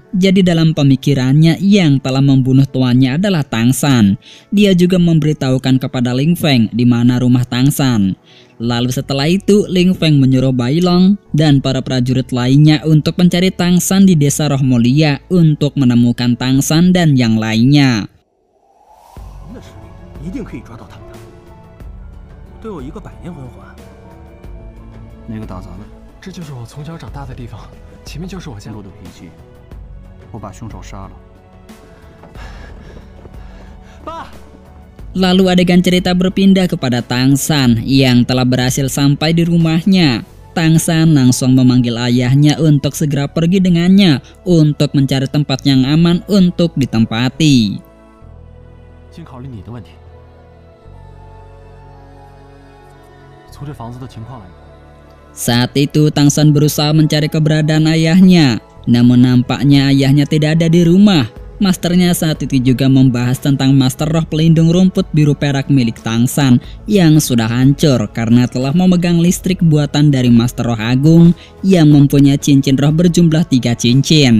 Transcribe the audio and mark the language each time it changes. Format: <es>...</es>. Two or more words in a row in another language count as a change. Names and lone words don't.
<id>Jadi dalam pemikirannya yang telah membunuh tuannya adalah Tangsan. Dia juga memberitahukan kepada Ling Feng di mana rumah Tangsan. Lalu setelah itu Ling Feng menyuruh Bai Long dan para prajurit lainnya untuk mencari Tangsan di desa Roh Mulia untuk menemukan Tangsan dan yang lainnya.</id> <zh>都有一个百年魂环。那个打杂的，这就是我从小长大的地方，前面就是我家。路的脾气，我把凶手杀了。爸。</zh> <id>Lalu adegan cerita berpindah kepada Tangsan yang telah berhasil sampai di rumahnya. Tangsan langsung memanggil ayahnya untuk segera pergi dengannya untuk mencari tempat yang aman untuk ditempati.</id> <zh>先考虑你的问题。</zh> <id>Saat itu Tang San berusaha mencari keberadaan ayahnya, namun nampaknya ayahnya tidak ada di rumah. Masternya saat itu juga membahas tentang master roh pelindung rumput biru perak milik Tang San yang sudah hancur karena telah memegang listrik buatan dari master roh agung yang mempunyai cincin roh berjumlah 3 cincin.</id>